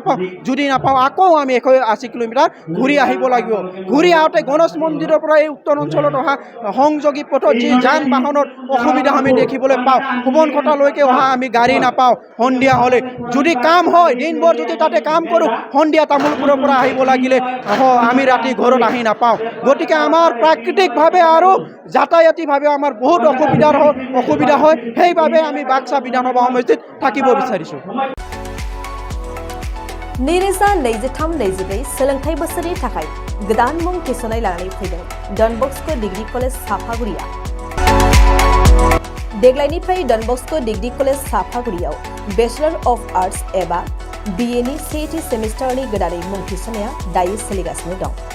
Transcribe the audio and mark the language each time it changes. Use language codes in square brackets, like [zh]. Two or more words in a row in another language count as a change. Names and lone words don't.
[as] নাপাওঁ যদি নাপাওঁ আকৌ আমি 180 কিলোমিটাৰ ঘূৰি আহিব লাগিব ঘূৰি আহোঁতে গণেশ মন্দিৰৰ পৰা এই উত্তৰ অঞ্চলত অহা সংযোগী পথত যি যান বাহনৰ অসুবিধা আমি দেখিবলৈ পাওঁ সুবনখাটালৈকে অহা আমি গাড়ী নাপাওঁ সন্ধিয়া হ'লে যদি কাম হয় দিনভৰ যদি তাতে কাম কৰোঁ সন্ধিয়া তামোলপুৰৰ পৰা আহিব লাগিলে আমি ৰাতি ঘৰত আহি নাপাওঁ গতিকে আমাৰ প্ৰাকৃতিকভাৱে আৰু যাতায়াতীভাৱে আমাৰ বহুত অসুবিধা হয় সেইবাবে আমি বাক্সা বিধানসভা সমষ্টিত থাকিব বিচাৰিছোঁ [brx] नैरोजा 23-24 सोलोंथाइ बोसोरनि थाखाय गोदान मुं थिसननाय लानानै फैदों डन बस्क' डिग्री कलेज साफागुरिया देग्लायनिफ्राय डन बस्क' डिग्री कलेज साफागुरियाव [en] Bachelor of Arts [brx] एबा BA नि सेथि सेमिस्टारनि गोदानै मुं थिसननाया दायो सोलिगासिनो दं